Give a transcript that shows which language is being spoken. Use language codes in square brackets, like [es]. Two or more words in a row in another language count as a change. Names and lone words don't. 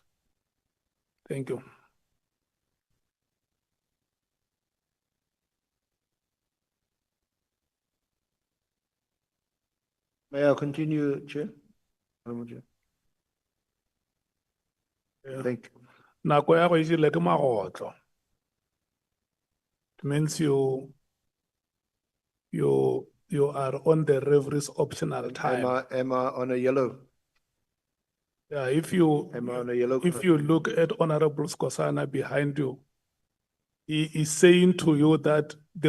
[en] Thank you. May I continue, Chair? Honorable Chair. Yeah. Thank you. [nso] Nako ya go e jele ke magotlo. [en] It means you are on the referee's optional time. Am I on a yellow? Yeah, if Am I on a yellow? you look at Honorable Skosana behind you, he is saying to you that the